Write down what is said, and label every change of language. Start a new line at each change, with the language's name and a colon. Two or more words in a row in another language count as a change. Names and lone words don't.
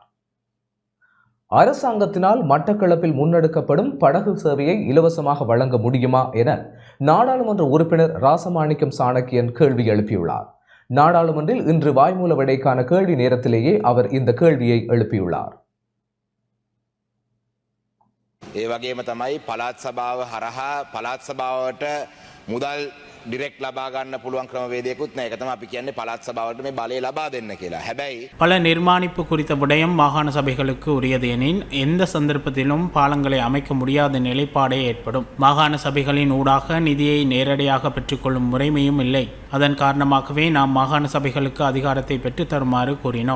Tamil: அரசாங்கத்தினால் மட்டக்களப்பில் முன்னெடுக்கப்படும் படகு சேவையை இலவசமாக வழங்க முடியுமா என நாடாளுமன்ற உறுப்பினர் ராசமாணிக்கம் சாணக்கியன் கேள்வி எழுப்பியுள்ளார். நாடாளுமன்றில் இன்று வாய்மூல விடைக்கான கேள்வி நேரத்திலேயே அவர் இந்த கேள்வியை எழுப்பியுள்ளார்.
Sinhala: ඒ වගේම තමයි පළාත් සභාව හරහා පළාත් සභාවට මුදල් ඩිරෙක්ට් ලබා ගන්න පුළුවන් ක්‍රමවේදයකුත් නැහැ. ඒක තමයි අපි කියන්නේ පළාත් සභාවට මේ බලය ලබා දෙන්න කියලා. හැබැයි
Tamil: பல நிர்மாணிப்பு குறித்த விடயம் மாகாண சபைகளுக்கு உரியது எனின் எந்த சந்தர்ப்பத்திலும் பாலங்களை அமைக்க முடியாத நிலைப்பாடே ஏற்படும். மாகாண சபைகளின் ஊடாக நிதியை நேரடியாக பெற்றுக்கொள்ளும் முறைமையும் இல்லை. அதன் காரணமாகவே நாம் மாகாண சபைகளுக்கு அதிகாரத்தை பெற்றுத் தருமாறு கூறினோம்.